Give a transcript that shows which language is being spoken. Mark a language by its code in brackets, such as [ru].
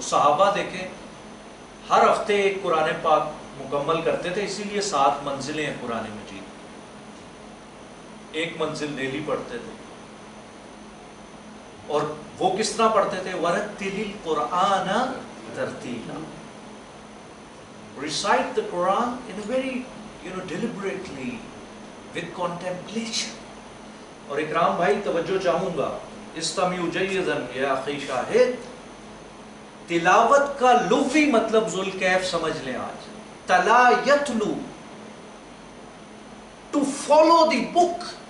[ur] صحابہ دیکھیں ہر ہفتے ایک قرآن پاک مکمل کرتے تھے, اسی لیے 7 منزلیں ہیں قرآن مجید. ایک منزل ڈیلی پڑھتے تھے. اور وہ کس طرح پڑھتے تھے؟ [ar] وَرَتِّلِ الْقُرْآنَ تَرْتِيلًا. [en] Recite the Quran in a very, deliberately, with contemplation. [ur] اور اکرام بھائی توجہ چاہوں گا, [ar] استمعوا جیدا یا اخی [ur] شاہد, تلاوت کا لغوی مطلب ذوالکیف سمجھ لیں آج. [ar] تلا یتلو, [en] to follow the book.